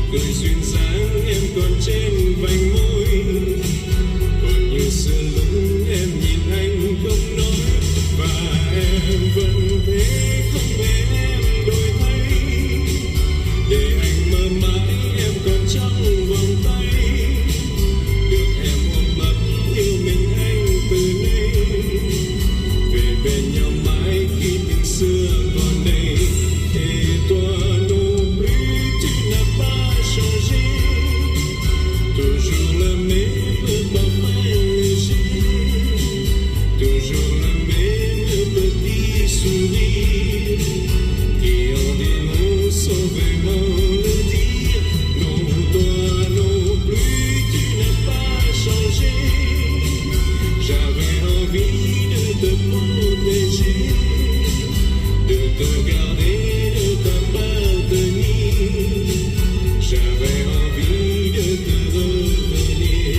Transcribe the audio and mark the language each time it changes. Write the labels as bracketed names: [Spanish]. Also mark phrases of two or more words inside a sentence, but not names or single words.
[Vietnamese] duyên dáng em còn trên vành môi, còn như xưa lúc em nhìn anh không nói, và em vẫn thế không hề em đổi thay, để anh mơ mãi em còn trong vòng tay, được em ôm ấp yêu mình anh từ nay, về bên nhau mãi khi tình xưa còn đây. [French] Et toi non plus tu n'as pas changé, toujours le même parfum léger, toujours le même petit sourire, qui en dit long sans vraiment le dire. Non, toi non plus tu n'as pas changé, j'avais envie de te protéger, de te garder, de t'appartenir, j'avais envie de te revenir.